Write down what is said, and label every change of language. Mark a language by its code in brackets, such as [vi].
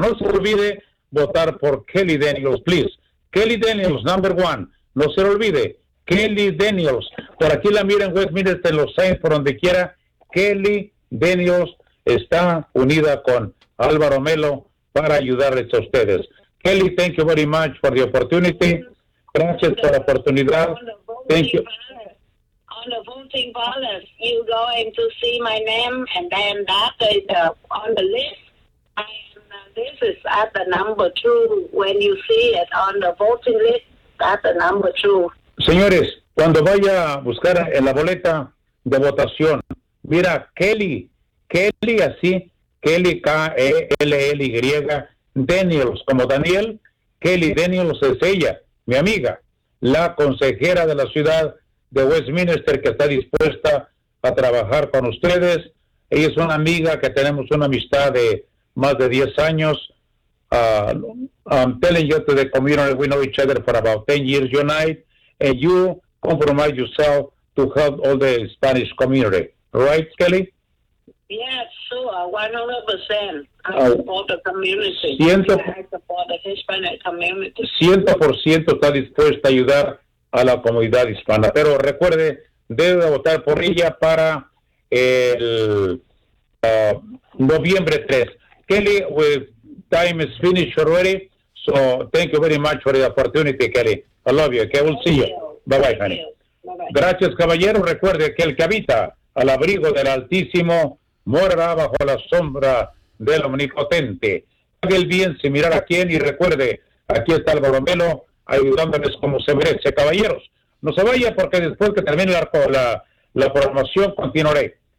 [es] No se olvide votar por Kelly Daniels, please. Kelly Daniels, number one, no se olvide, Kelly Daniels, por aquí la miren, Westminster, en los Saints, por donde quiera, Kelly Daniels está unida con Álvaro Melo para ayudarles a ustedes. [en] Kelly, thank you very much for the opportunity. [es] Gracias por la oportunidad. [en] Thank you. On the voting ballot, you going to see my name, and then that is on the list. And this is at the number two. When you see it on the voting list, that's the number two. [es] Señores, cuando vaya a buscar en la boleta de votación, mira, Kelly, Kelly así, Kelly K-E-L-L-Y, Daniels, como Daniel, Kelly Daniels es ella, mi amiga, la consejera de la ciudad de Westminster que está dispuesta a trabajar con ustedes. Ella es una amiga que tenemos una amistad de más de 10 años. [en] I'm telling you to the community, we know each other for about 10 years unite, and you compromise yourself to help all the Spanish community. Right, Kelly? Yes, sure. 100%. I support the community. [es] 100% está dispuesta a ayudar a la comunidad hispana. Pero recuerde, debe votar por ella para el noviembre 3. [en] Kelly, time is finished already. So thank you very much for the opportunity, Kelly. I love you. Okay, we'll see you. Bye bye, honey. [es] Gracias, caballero. Recuerde que el que habita al abrigo del Altísimo morará bajo la sombra del Omnipotente. Haga el bien sin mirar a quién, y recuerde, aquí está Álvaro Melo ayudándoles como se merece. Caballeros, no se vaya porque después que termine la programación continuaré.